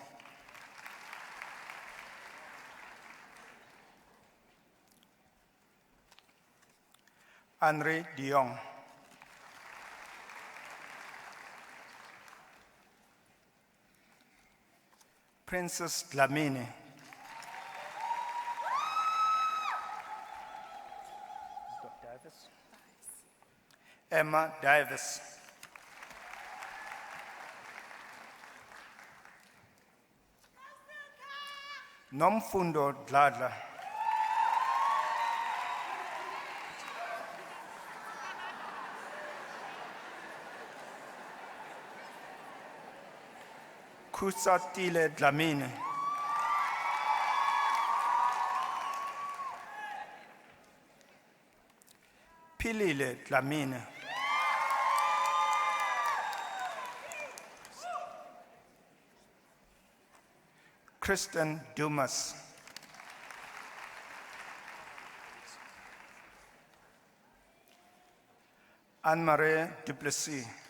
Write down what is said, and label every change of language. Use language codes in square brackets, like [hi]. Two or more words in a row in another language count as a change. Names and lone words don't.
[en] Andre De Jong. Princess Dlamini. Emma Davis. Nomfundo Dladla. Kusatile Dlamini. Pilile Dlamini. Kristen Dumas. Anne-Marie Duplessis.